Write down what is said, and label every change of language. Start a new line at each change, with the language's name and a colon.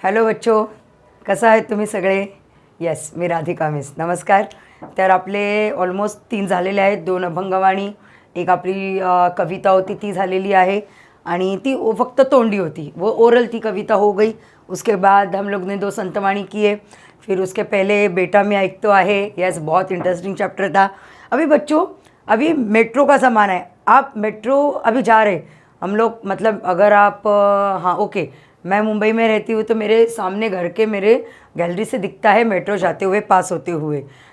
Marathi: Hello बच्चो, कसं आहे तुम्ही सगळे? येस, मी राधिका मिस. नमस्कार. तर आपले ऑलमोस्ट 3 झालेले आहेत. 2 अभंगवाणी, एक आपली कविता होती ती झालेली आहे आणि ती फक्त तोंडी होती,
Hindi: वो ओरल थी, कविता हो गई. उसके बाद हम लोग ने 2 संतवाणी किए. फिर उसके पहले बेटा मैं
Marathi: ऐकतो आहे.
Hindi: यस, बहुत इंटरेस्टिंग चैप्टर था. अभी बच्चों, अभी मेट्रो का सामान है. आप मेट्रो अभी जा रहे हम लोग, मतलब अगर आप हाँ ओके, मैं मुंबई में रहती हूँ तो मेरे सामने घर के मेरे गैलरी से दिखता है मेट्रो जाते हुए, पास होते हुए.